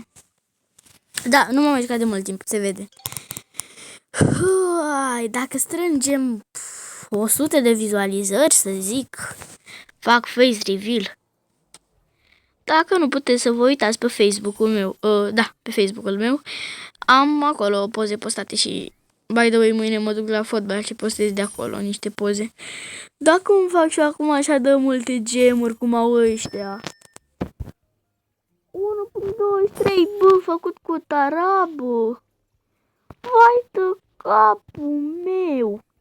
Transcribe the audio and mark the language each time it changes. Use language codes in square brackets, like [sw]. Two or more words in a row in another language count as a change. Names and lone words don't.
[ro] Da, nu m-am mai jucat de mult timp, se vede. Dacă strângem 100 de vizualizări, să zic, Fac [en] face reveal. [ro] Dacă nu puteți să vă uitați pe Facebook-ul meu, da, pe Facebook-ul meu, am acolo poze postate și, [en] by the way, [ro] mâine mă duc la fotbal și postez de acolo niște poze. Dacă îmi fac și acum așa de multe gemuri cum au ăștia. 1.23, bă, făcut cu tarabă. Vai de capul meu.